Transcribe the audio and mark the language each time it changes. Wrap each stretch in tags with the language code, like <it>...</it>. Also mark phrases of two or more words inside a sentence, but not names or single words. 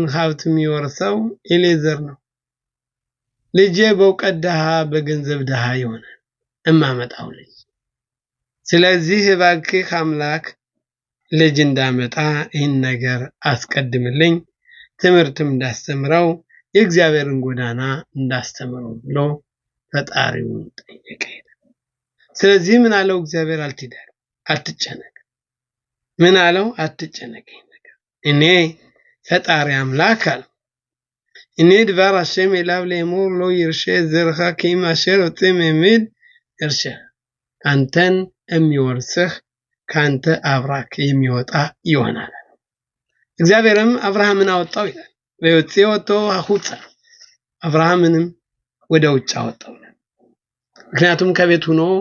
<am>ሀብት የሚወርሰው ኤሌዘር ነው። ልጄ በእውቀት ድሃ በገንዘብ ድሃ ይሆናል እማመጣው ልጅ። ስለዚህ እባክህ አምላክ ልጅ እንዳመጣ ይህን ነገር አስቀድምልኝ፣ ትምህርትም እንዳስተምረው የእግዚአብሔርን ጎዳና እንዳስተምረው ብሎ ፈጣሪውን ጠየቀ። ስለዚህ ምን አለው እግዚአብሔር? አትጨነቅ። ምን አለው? አትጨነቅ። እኔ ፈጣሪ አምላክ አለው</am> <he>הנה דבר השם אליו לאמור לא ירשה זרעך כי אם אשר יוצא ממד ירשה</he> <am>አንተን የሚወርስህ ካንተ አብራክ የሚወጣ ይሆናል እግዚአብሔርም አብርሃምን አወጣው ይላል ወጥቶ አሁን አብርሃምንም ወደ ውጭ አወጣው ምክንያቱም ከቤት ሆኖ</am>